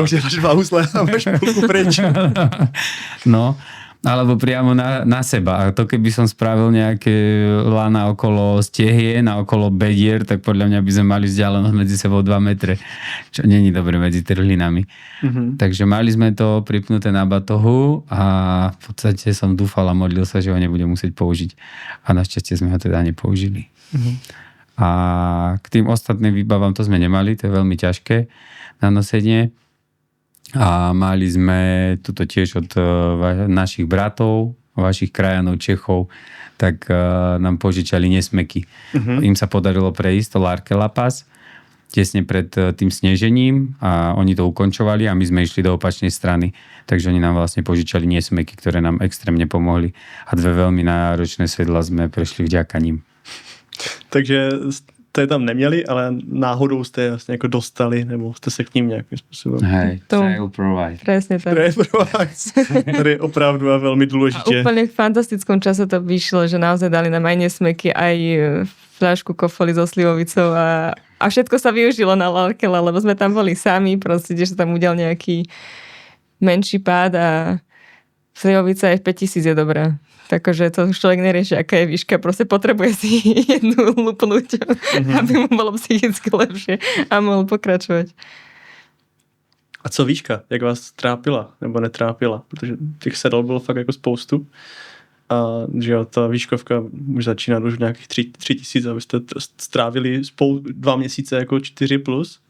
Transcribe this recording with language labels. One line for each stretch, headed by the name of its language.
Czech: To už je dva uzle a máš půlku preč.
Slovak: No, alebo priamo na seba. A to keby som spravil nejaké lana okolo stehien a okolo bedier, tak podľa mňa by sme mali vzdialenosť medzi sebou 2 metre, čo není dobre medzi trhlinami. Takže mali sme to pripnuté na batohu a v podstate som dúfal a modlil sa, že ho nebudem musieť použiť. A našťastie sme ho teda nepoužili. A k tým ostatným výbavám to sme nemali, to je veľmi ťažké na nosenie. A mali sme tuto tiež od našich bratov, vašich krajanov, Čechov, tak nám požičali nesmeky. Im sa podarilo prejsť to Larkela Pass tesne pred tým snežením a oni to ukončovali a my sme išli do opačnej strany. Takže oni nám vlastne požičali nesmeky, ktoré nám extrémne pomohli a 2 veľmi náročné sedla sme prešli vďaka ním.
Czech: Takže jste tam neměli, ale náhodou jste je vlastně jako dostali, nebo jste se k ním nějakým způsobem.
Slovak: Hej, Trail Provide. Presne tak. Trail Provide, ktorý je opravdu a veľmi dôležité. A úplne v fantastickom čase to vyšlo, že naozaj dali nám aj nesmeky, aj fľašku kofoli so slivovicou a všetko sa využilo na Larkela, lebo sme tam boli sami, proste, že sa tam udial nejaký menší pád a slivovica aj v 5000 je dobrá. Takže to už človek nerieši, aká je výška. Proste potrebuje si jednu lupnúť, aby mu bolo psychicky lepšie a mohol pokračovať.
Czech: A co výška? Jak vás trápila nebo netrápila? Protože těch sedel bylo fakt jako spoustu. A že jo, ta výškovka už začíná už nějakých 3000, abyste strávili 2 měsíce jako 4+.